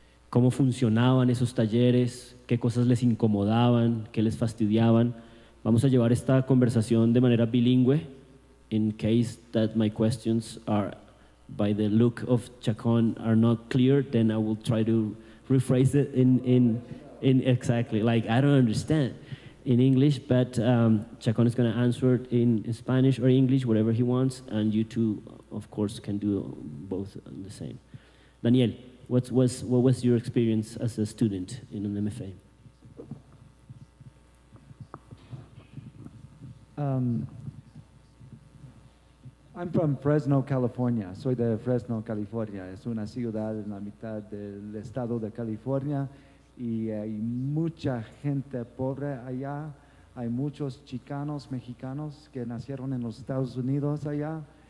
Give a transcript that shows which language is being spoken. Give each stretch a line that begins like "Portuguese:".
Spanish: ¿Cómo funcionaban esos talleres? ¿Qué cosas les incomodaban? ¿Qué les fastidiaban? Vamos a llevar esta conversación de manera bilingüe.
English: In case that my questions are, by the look of Chacon, are not clear, then I will try to rephrase it in exactly, like I don't understand in English, but Chacon is going to answer it in Spanish or English, whatever he wants, and you two, of course, can do both the same. Daniel, what was your experience as a student in an MFA? I'm from Fresno, California.
Spanish: Soy de Fresno, California. Es una ciudad en la mitad del estado de California y hay mucha gente pobre allá. Hay muchos chicanos, mexicanos que nacieron en los Estados Unidos allá.